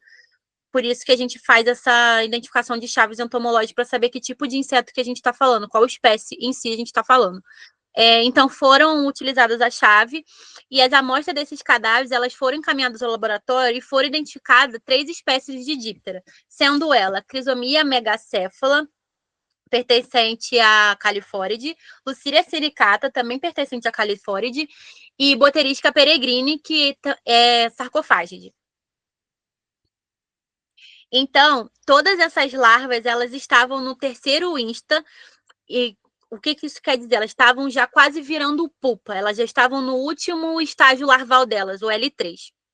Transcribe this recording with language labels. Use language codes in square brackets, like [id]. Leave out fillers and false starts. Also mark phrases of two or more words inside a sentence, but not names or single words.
[pt] Por isso que a gente faz essa identificação de chaves entomológicas, para saber que tipo de inseto que a gente está falando, qual espécie em si a gente está falando. Então, foram utilizadas a chave e as amostras desses cadáveres, elas foram encaminhadas ao laboratório e foram identificadas 3 espécies de díptera, sendo ela Crisomia megacéfala, pertencente à Califóride, Luciria sericata, também pertencente à Califóride, e Boterisca peregrine, que é sarcofágide. Então, todas essas larvas, elas estavam no terceiro insta, e o que isso quer dizer? Elas estavam já quase virando pupa, elas já estavam no último estágio larval delas, o L3.